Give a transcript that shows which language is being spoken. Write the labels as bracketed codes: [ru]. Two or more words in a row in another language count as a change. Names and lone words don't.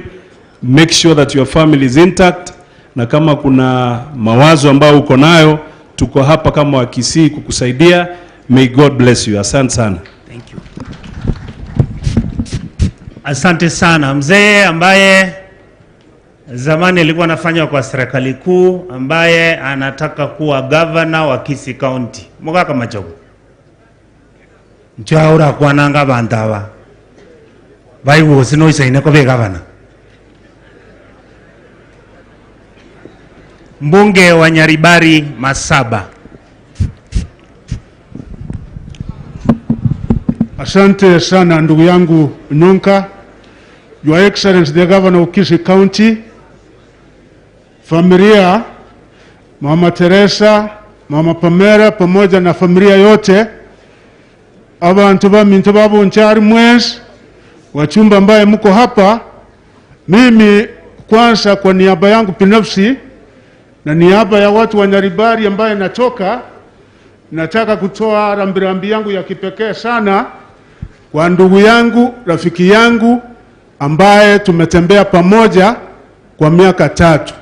[en] Make sure that your family is intact, [sw] na kama kuna mawazo ambao uko nayo, tuko hapa kama wakisii kukusaidia. [en] May God bless you. [sw] Asante sana. [en] Thank you. [sw] Asante sana mzee ambaye zamani alikuwa anafanya kwa serikali kuu, ambaye anataka kuwa governor wa Kisii County. [guz] Mugaka machogo. Nchaura kwa nanga bandawa. Baiwo sino isaine ko [en] be governor. [sw] Mbunge wa Nyaribari Masaba. Asante sana ndugu yangu Onyonka, [en] Your Excellency the Governor of Kisii County, [sw] familia, Mama Teresa, Mama Pamela pamoja na familia yote, [guz] abantu ba minto ba Bonchari mwes, [sw] wachumba ambaye mko hapa, mimi kwanza kwa niaba yangu binafsi na niaba ya watu wa Nyaribari ambaye natoka, nataka kutoa rambirambi yangu ya kipekee sana kwa ndugu yangu, rafiki yangu ambaye tumetembea pamoja kwa miaka 3.